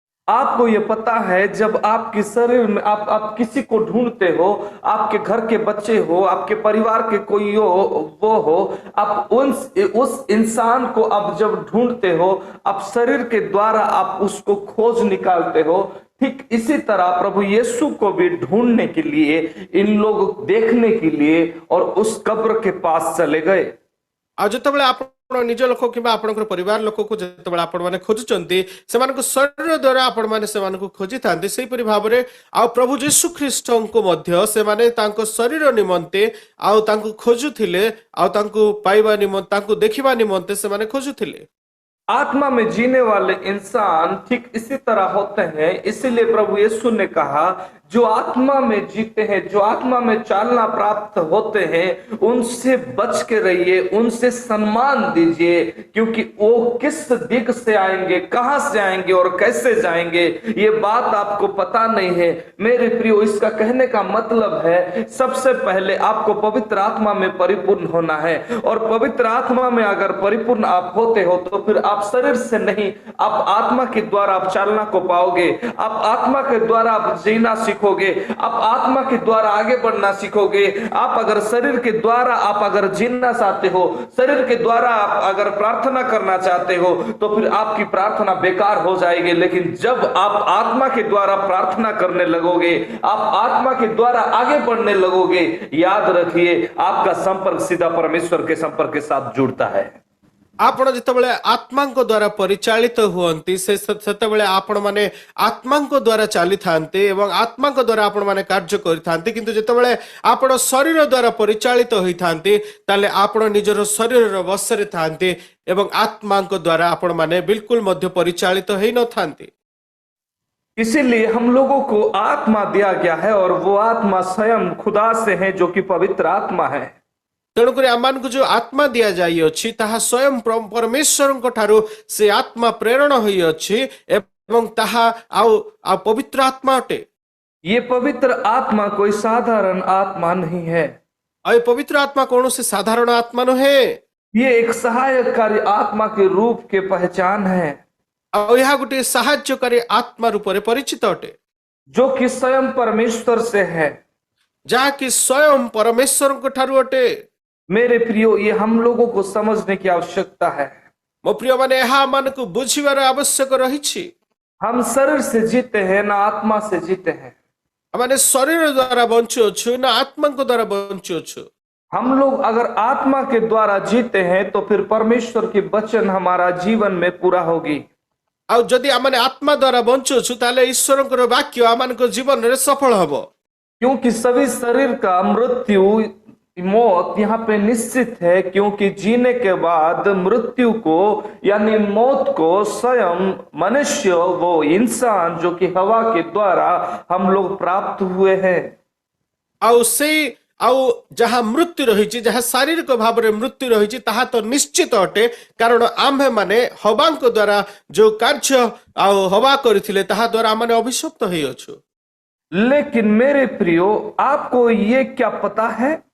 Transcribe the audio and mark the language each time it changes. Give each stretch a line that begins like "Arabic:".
Hindi: आपको ये पता है, जब आपके शरीर में आप किसी को ढूंढते हो, आपके घर के बच्चे हो, आपके परिवार के कोई वो हो, आप उस इंसान को आप जब ढूंढते हो, आप शरीर के द्वारा आप उसको खोज निकालते हो। ठीक इसी तरह प्रभु यीशु को भी ढूंढने के लिए इन लोग देखने के लिए और उस कब्र के पास चले गए।
Odia: ଆଉ ଯେତେବେଳେ ଆପଣ ନିଜ ଲୋକ କିମ୍ବା ଆପଣଙ୍କର ପରିବାର ଲୋକକୁ ଯେତେବେଳେ ଆପଣ ମାନେ ଖୋଜୁଛନ୍ତି, ସେମାନଙ୍କ ଶରୀର ଦ୍ୱାରା ଆପଣ ମାନେ ସେମାନଙ୍କୁ ଖୋଜିଥାନ୍ତି, ସେଇପରି ଭାବରେ ଆଉ ପ୍ରଭୁ ଯୀଶୁ ଖ୍ରୀଷ୍ଟଙ୍କୁ ମଧ୍ୟ ସେମାନେ ତାଙ୍କ ଶରୀର ନିମନ୍ତେ ଆଉ ତାଙ୍କୁ ଖୋଜୁଥିଲେ, ଆଉ ତାଙ୍କୁ ପାଇବା ନିମନ୍ତେ, ତାଙ୍କୁ ଦେଖିବା ନିମନ୍ତେ ସେମାନେ ଖୋଜୁଥିଲେ।
Hindi: आत्मा में जीने वाले इंसान ठीक इसी तरह होते हैं। इसीलिए प्रभु यीशु ने कहा, जो आत्मा में जीते हैं, जो आत्मा में चालना प्राप्त होते हैं, उनसे बच के रहिए, उनसे सम्मान दीजिए, क्योंकि वो किस दिग से आएंगे, कहां से आएंगे और कैसे जाएंगे ये बात आपको पता नहीं है। मेरे प्रियो, इसका कहने का मतलब है, सबसे पहले आपको पवित्र आत्मा में परिपूर्ण होना है, और पवित्र आत्मा में अगर परिपूर्ण आप होते हो तो फिर आप शरीर से नहीं, आप आत्मा के द्वारा आप चालना को पाओगे, आप आत्मा के द्वारा आप जीना सीखोगे, आप आत्मा के द्वारा आगे बढ़ना सीखोगे। आप अगर शरीर के द्वारा आप अगर जीना चाहते हो, शरीर के द्वारा आप अगर प्रार्थना करना चाहते हो, तो फिर आपकी प्रार्थना बेकार हो जाएगी। लेकिन जब आप आत्मा के द्वारा प्रार्थना करने लगोगे, आप आत्मा के द्वारा आगे बढ़ने लगोगे, याद रखिए आपका संपर्क सीधा परमेश्वर के संपर्क के साथ जुड़ता है।
Odia: ଆପଣ ଯେତେବେଳେ ଆତ୍ମାଙ୍କ ଦ୍ୱାରା ପରିଚାଳିତ ହୁଅନ୍ତି, ସେତେବେଳେ ଆପଣ ମାନେ ଆତ୍ମାଙ୍କ ଦ୍ୱାରା ଚାଲିଥାନ୍ତି ଏବଂ ଆତ୍ମାଙ୍କ ଦ୍ୱାରା ଆପଣ ମାନେ କାର୍ଯ୍ୟ କରିଥାନ୍ତି। କିନ୍ତୁ ଯେତେବେଳେ ଆପଣ ଶରୀର ଦ୍ୱାରା ପରିଚାଳିତ ହୋଇଥାନ୍ତି, ତାହେଲେ ଆପଣ ନିଜର ଶରୀରର ବଶରେ ଥାନ୍ତି ଏବଂ ଆତ୍ମାଙ୍କ ଦ୍ୱାରା ଆପଣ ମାନେ ବିଲକୁଲ ମଧ୍ୟ ପରିଚାଳିତ ହେଇନଥାନ୍ତି।
Hindi: इसीलिए हम लोगों को आत्मा दिया गया है, और वो आत्मा स्वयं खुदा से है, जो कि पवित्र आत्मा है।
Odia: ତେଣୁକରି ଆମମାନଙ୍କୁ ଯୋଉ ଆତ୍ମା ଦିଆଯାଇଅଛି, ତାହା ସ୍ୱୟଂ ପରମେଶ୍ୱରଙ୍କ ଠାରୁ ସେ ଆତ୍ମା ପ୍ରେରଣ ହୋଇଅଛି ଏବଂ ତାହା ଆଉ ପବିତ୍ର ଆତ୍ମା ଅଟେ।
Hindi: ये पवित्र आत्मा कोई साधारण आत्मा नहीं है।
Odia: ଆଉ ଏ ପବିତ୍ର ଆତ୍ମା କୌଣସି ସାଧାରଣ ଆତ୍ମା ନୁହେଁ।
Hindi: ये एक सहायकारी आत्मा के रूप के पहचान है,
Odia: ଆଉ ଏହା ଗୋଟିଏ ସାହାଯ୍ୟକାରୀ ଆତ୍ମା ରୂପରେ ପରିଚିତ ଅଟେ,
Hindi: जो कि स्वयं परमेश्वर से है।
Odia: ଯାହାକି ସ୍ୱୟଂ ପରମେଶ୍ୱରଙ୍କ ଠାରୁ ଅଟେ।
Hindi: मेरे प्रियो, ये हम लोगों को समझने की आवश्यकता है।
Odia: ମୋ ପ୍ରିୟ ମାନେ, ଏହା ଆମମାନଙ୍କୁ ବୁଝିବାର ଆବଶ୍ୟକ ରହିଛି।
Hindi: हम शरीर से जीते हैं ना आत्मा से जीते हैं।
Odia: ଆମେ ଶରୀର ଦ୍ୱାରା ବଞ୍ଚୁଅଛୁ ନା ଆତ୍ମାଙ୍କ ଦ୍ୱାରା ବଞ୍ଚୁଅଛୁ।
Hindi: हम लोग अगर आत्मा के द्वारा जीते हैं तो फिर परमेश्वर की वचन हमारा जीवन में पूरा होगी।
Odia: ଆଉ ଯଦି ଆମେ ଆତ୍ମା ଦ୍ୱାରା ବଞ୍ଚୁଅଛୁ, ତାହେଲେ ଈଶ୍ୱରଙ୍କର ବାକ୍ୟ ଆମମାନଙ୍କ ଜୀବନରେ ସଫଳ ହେବ।
Hindi: क्योंकि सभी शरीर का मृत्यु, मौत यहाँ पे निश्चित है, क्योंकि जीने के बाद मृत्यु को यानी मौत को स्वयं मनुष्य, वो इंसान जो कि हवा के द्वारा हम लोग प्राप्त हुए हैं।
Odia: ଆଉ ସେଇ ଆଉ ଯାହା ମୃତ୍ୟୁ ରହିଛି, ଯାହା ଶାରୀରିକ ଭାବରେ ମୃତ୍ୟୁ ରହିଛି, ତାହା ତ ନିଶ୍ଚିତ ଅଟେ, କାରଣ ଆମ୍ଭେ ମାନେ ହବାଙ୍କ ଦ୍ୱାରା ଯୋଉ କାର୍ଯ୍ୟ ଆଉ ହବା କରିଥିଲେ, ତାହା ଦ୍ୱାରା ଆମେ ଅଭିଶପ୍ତ ହେଇଅଛୁ।
Hindi: लेकिन मेरे प्रियो, आपको ये क्या पता है